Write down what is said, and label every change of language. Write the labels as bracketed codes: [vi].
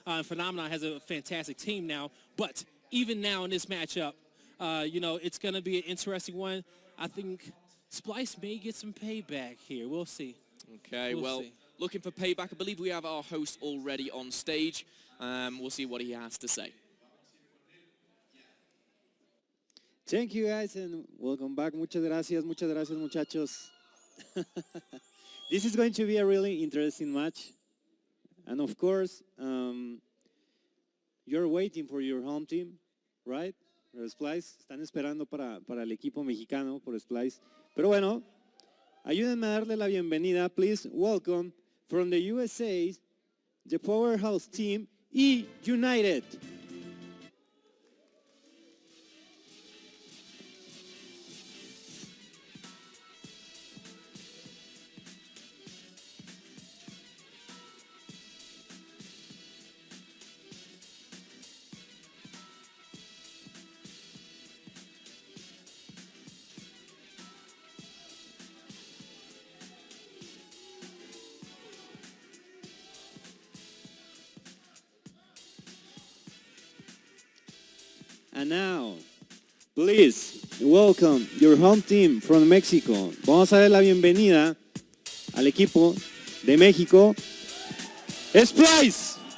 [en] Phenomenon has a fantastic team now. But even now in this matchup, you know, it's going to be an interesting one. I think Splyce may get some payback here. We'll see. Okay, we'll see. Looking for payback. I believe we have our host already on stage. We'll see what he has to say. Thank you, guys, and welcome back. [es] Muchas gracias, muchachos. [en] This is going to be a really interesting match. And of course, you're waiting for your home team, right? [es] Splyce, están esperando para el equipo mexicano por Splyce. Pero bueno, ayúdenme a darle la bienvenida. [en] Please welcome from the USA, the powerhouse team, eUnited. And now, please welcome your home team from Mexico. [es] Vamos a dar la bienvenida al equipo de México, Splyce.